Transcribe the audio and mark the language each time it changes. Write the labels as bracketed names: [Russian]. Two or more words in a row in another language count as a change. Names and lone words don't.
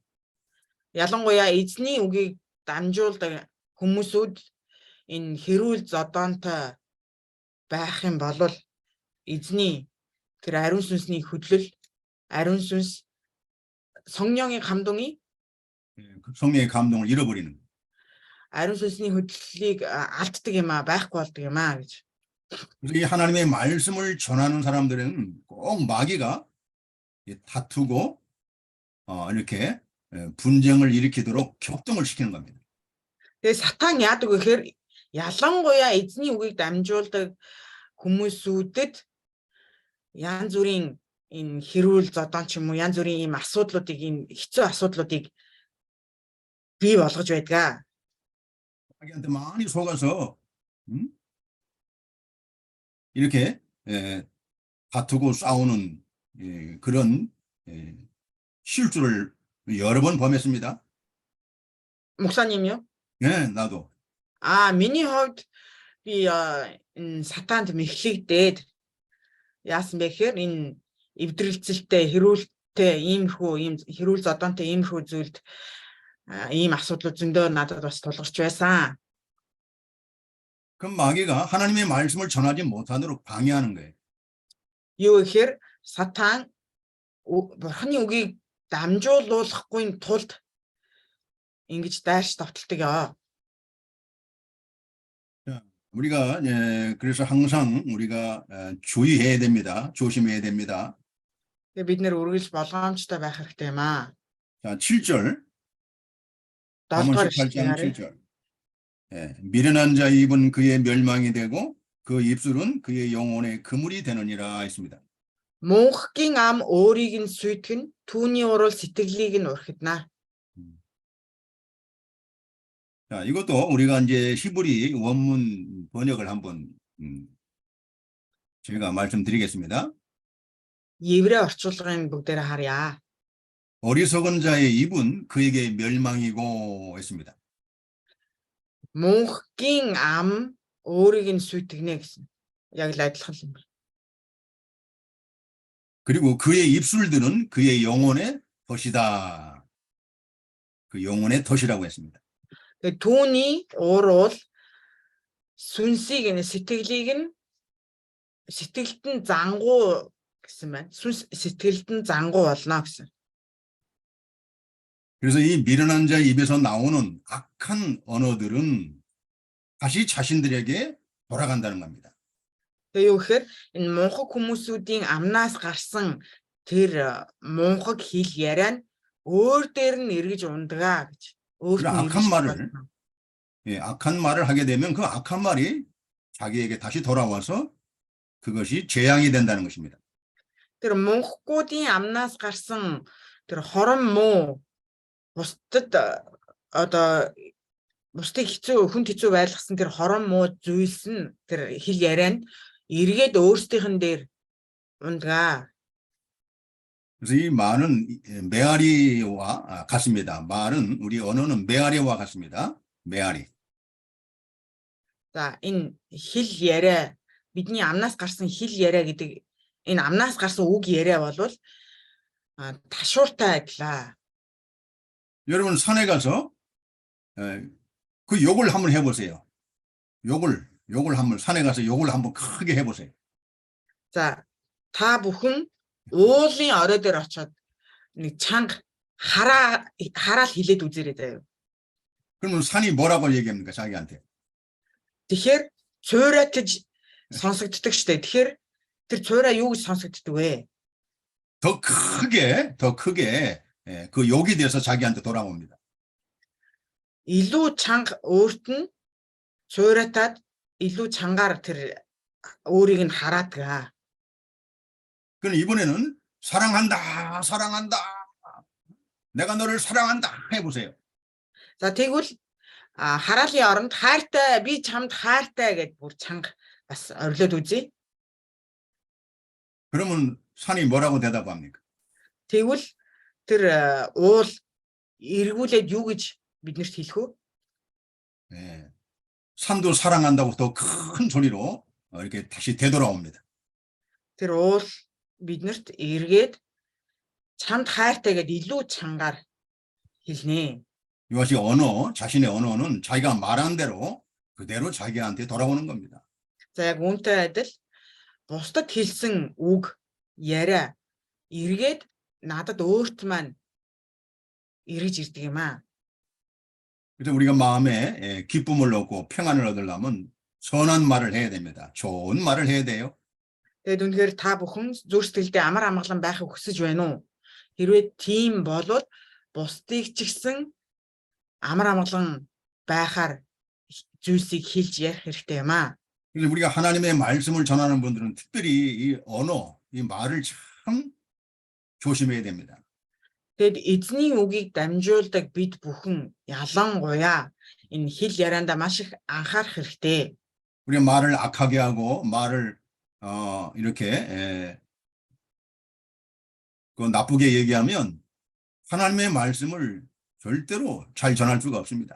[Mongolian] Ялангуяа эзний үгийг дамжуулдаг хүмүүсүүд энэ хэрүүл зодоонтой байх юм бол эзний тэр ариун сүнсний хөдлөл ариун сүнс [Korean] 성령의 감동이 성령의 감동을 잃어버리는 거예요. 아론 선생님 [Mongolian] хөдлөлийг алддаг юм аа байхгүй болдог юм аа гэж. [Korean] 그래서 이 하나님의 말씀을 전하는 사람들은 꼭 마귀가 다투고 이렇게 분쟁을 일으키도록 격동을 시키는 겁니다. [Mongolian] Тэгээ сатан яадаг вэ гэхээр ялангуяа эзний үгийг дамжуулдаг хүмүүсүүдэд янз бүрийн энэ хэрүүл зодон ч юм уу янз бүрийн ийм асуудлуудыг ийм хэцүү асуудлуудыг бий болгож байдаг. [Korean] 자기한테 많이 속아서 이렇게 다투고 싸우는 그런 실수를 여러 번 범했습니다. 목사님요? 네, 나도. [Mongolian] Миний хувьд би энэ сатанд мэхлэгдээд яасан бэ гэхээр энэ эвдрэлцэлтэй хэрүүлтэй иймэрхүү ийм хэрүүл зодонтой иймэрхүү зүйлд ийм асуудлууд зөндөө надад бас тулгарч байсан. [Korean] 그럼 마귀가 하나님의 말씀을 전하지 못하도록 방해하는 거예요. [Mongolian] Юу гэхээр сатан бурханы үгийг дамжуулуулахгүй тулд ингэж дайрч давталдаг яа. [Korean] 우리가 그래서 항상 우리가 주의해야 됩니다. 조심해야 됩니다. [Mongolian] Тэгээ бид нэр үргэлж болгоомжтой байх хэрэгтэй юм аа. [Korean] 자, 7절. [Mongolian] 7-р [Korean] 18장 7절. 미련한 자의 입은 그의 멸망이 되고 그 입술은 그의 영혼의 그물이 되느니라 했습니다. [Mongolian] Мөнхгийн ам өөрийг нь сүйтгэн түүний урал сэтгэлийг нь урхидна. [Korean] 자, 이것도 우리가 이제 히브리 원문 번역을 한번 제가 말씀드리겠습니다. [Mongolian] Еврей орчуулгын бүгдээр харъя. [Korean] 어리석은 자의 입은 그에게 멸망이고 했습니다. [Mongolian] Мөнхгийн ам өөрийг нь сүйтгэнэ гэсэн. Яг л адилхан юм байна. [Korean] 그리고 그의 입술들은 그의 영혼의 덫이다. 그 영혼의 덫이라고 했습니다. [Mongolian] Тэгээ түүний уурвал сүнсийг нь сэтгэлд нь зангуу гэсэн байна. Сүнс сэтгэлд нь зангуу болно гэсэн. [Korean] 그래서 이 미련한 자의 입에서 나오는 악한 언어들은 다시 자신들에게 돌아간다는 겁니다. [Mongolian] Тэгээ юу гэхээр энэ мунхаг хүмүүсүүдийн амнаас гарсан тэр мунхаг хэл яриа нь өөр дээр нь эргэж ундагаа гэж. [Korean] 악한 말을 하게 되면 그 악한 말이 자기에게 다시 돌아와서 그것이 재앙이 된다는 것입니다. [Mongolian] Тэр мунхгуудын амнаас гарсан тэр хорон муу бусдад одоо бусдыг хүнд хэцүү байлгасан тэр хорон муу зүйлс нь тэр хэл ярианд эргээд өөрсдийнхэн дээр унтгаа. [Korean] 그래서 이 말은 메아리와 같습니다. 말은 우리 언어는 메아리와 같습니다. 메아리. [Mongolian] За энэ хэл яриа бидний амнаас гарсан хэл яриа гэдэг энэ амнаас гарсан үг яриа болвол ташууртай адилаа. [Korean] 여러분 산에 가서 그 욕을 한번 해보세요. 욕을 한번 산에 가서 욕을 한번 크게 해보세요. [Mongolian] За та бүхэн уулын орой дээр очиод нэг чанга хараал хилээд үзээрэй заяа. [Korean] 그러면 산이 뭐라고 얘기합니까? 자기한테. [Mongolian] Тэгэхээр цуурай гэж сонсогддог штэ. Тэгэхээр тэр цуурай юу гэж сонсогддог вэ? [Korean] 더 크게 그 욕이 돼서 자기한테 돌아옵니다. [Mongolian] Илүү чанга өөрт нь цуурайтаад илүү чангаар тэр өөрийг нь хараадаг. [Korean] 그럼 이번에는 사랑한다. 내가 너를 사랑한다 해보세요. [Mongolian] За тэгвэл хараалын оронд хайртай би чамд хайртай гэд бүр чанга бас орилоод үзье. [Korean] 그러면 산이 뭐라고 대답합니까? [Mongolian] Тэгвэл тэр уул эргүүлээд юу гэж биднэрт хэлэх вэ? [Korean] 네. 산도 사랑한다고 더 큰 소리로 이렇게 다시 되돌아옵니다. [Mongolian] Тэр уул биднэрт эргээд чамд хайртай гэд илүү чангаар хэлнэ. [Korean] 이것이 자신의 언어는 자기가 말한 대로 그대로 자기한테 돌아오는 겁니다. [Mongolian] За яг үүнтэй адил бусдад хэлсэн үг яриа эргээд надад өөрт маань эргэж ирдэг юм аа. [Korean] 그래서 우리가 마음에 기쁨을 얻고 평안을 얻으려면 선한 말을 해야 됩니다. 좋은 말을 해야 돼요. [Mongolian] Тэгэд үнэхээр та бүхэн зүрх сэтгэлдээ амар амгалан байхыг хүсэж байна уу? Хэрвээ тийм болвол бусдыг ч гэсэн амар амгалан байхаар зүйлсийг хэлж ярих хэрэгтэй юм аа. [Korean] 그래서 우리가 하나님의 말씀을 전하는 분들은 특별히 이 언어, 이 말을 참 조심해야 됩니다. [Mongolian] Тэгэд эзний үгийг дамжуулдаг бид бүхэн ялангуяа энэ хэл ярианда маш их анхаарах хэрэгтэй. [Korean] 우리가 말을 악하게 하고 말을 이렇게 그 나쁘게 얘기하면 하나님의 말씀을 절대로 잘 전할 수가 없습니다.